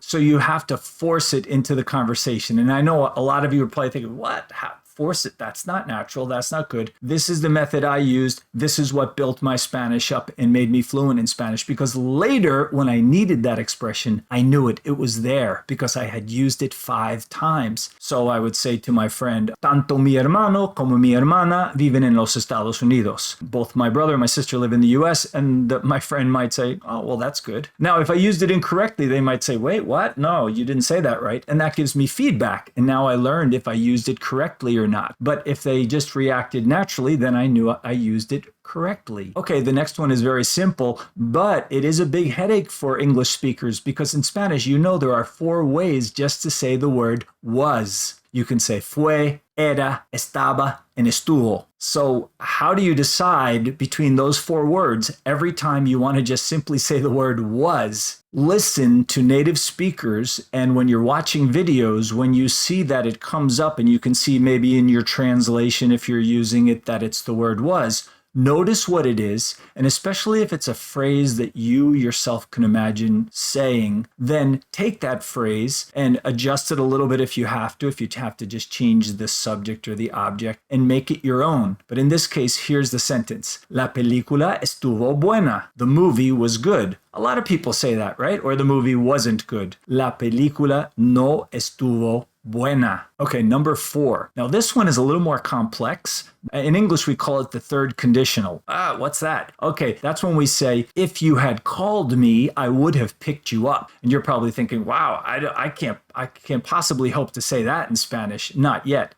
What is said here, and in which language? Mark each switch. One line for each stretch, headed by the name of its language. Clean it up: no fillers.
English: So you have to force it into the conversation. And I know a lot of you are probably thinking, what? How? Force it. That's not natural. That's not good. This is the method I used. This is what built my Spanish up and made me fluent in Spanish, because later when I needed that expression, I knew it. It was there because I had used it 5 times. So I would say to my friend,
Spanish: tanto mi hermano como mi hermana viven en los Estados Unidos.
English: Both my brother and my sister live in the US, and my friend might say, oh, well, that's good. Now, if I used it incorrectly, they might say, wait, what? No, you didn't say that right. And that gives me feedback. And now I learned if I used it correctly or not. But if they just reacted naturally, then I knew I used it correctly. Okay, the next one is very simple, but it is a big headache for English speakers because in Spanish, you know there are 4 ways just to say the word was. You can say fue, era, estaba, and estuvo. So how do you decide between those 4 words every time you want to just simply say the word was? Listen to native speakers, and when you're watching videos, when you see that it comes up and you can see maybe in your translation, if you're using it, that it's the word was, notice what it is, and especially if it's a phrase that you yourself can imagine saying, then take that phrase and adjust it a little bit if you have to just change the subject or the object and make it your own. But in this case, here's the sentence.
Spanish: La película estuvo buena.
English: The movie was good. A lot of people say that, right? Or the movie wasn't good.
Spanish: La película no estuvo buena.
English: Okay, number 4. Now this one is a little more complex. In English, we call it the 3rd conditional. What's that? Okay, that's when we say, if you had called me, I would have picked you up. And you're probably thinking, wow, I can't possibly hope to say that in Spanish. Not yet.